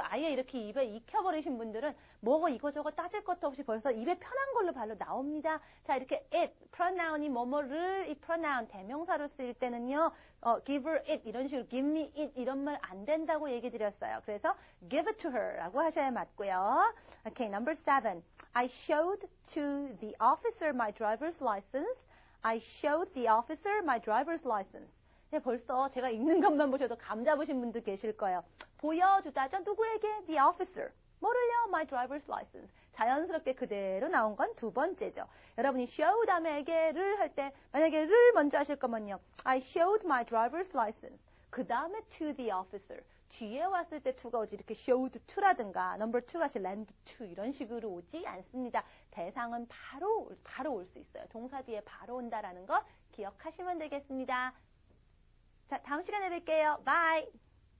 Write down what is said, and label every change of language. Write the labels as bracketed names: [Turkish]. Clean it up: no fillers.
[Korean] 아예 이렇게 입에 익혀버리신 분들은 뭐고 이거저거 따질 것도 없이 벌써 입에 편한 걸로 발로 나옵니다. 자, 이렇게 it, pronoun이 뭐뭐를, 이 pronoun, 대명사로 쓰일 때는요, give her it, 이런 식으로 give me it, 이런 말 안 된다고 얘기 드렸어요. 그래서 give it to her 라고 하셔야 맞고요. [English] Okay, number 7. I showed to the officer my driver's license. I showed the officer my driver's license. [Korean] 네, 벌써 제가 읽는 것만 보셔도 감 잡으신 분도 계실 거예요. 보여주다죠. 누구에게? [English] The officer. [Korean] 뭐를요? [English] My driver's license. [Korean] 자연스럽게 그대로 나온 건 두 번째죠. 여러분이 show 다음에게를 할 때 만약에 를 먼저 하실 거면요. [English] I showed my driver's license. [Korean] 그 다음에 [English] to the officer. [Korean] 뒤에 왔을 때 to가 오지 이렇게 showed to라든가 number 2 같이 land to 이런 식으로 오지 않습니다. 대상은 바로 올 수 있어요. 동사 뒤에 바로 온다라는 거 기억하시면 되겠습니다. 자, 다음 시간에 뵐게요. [English] Bye!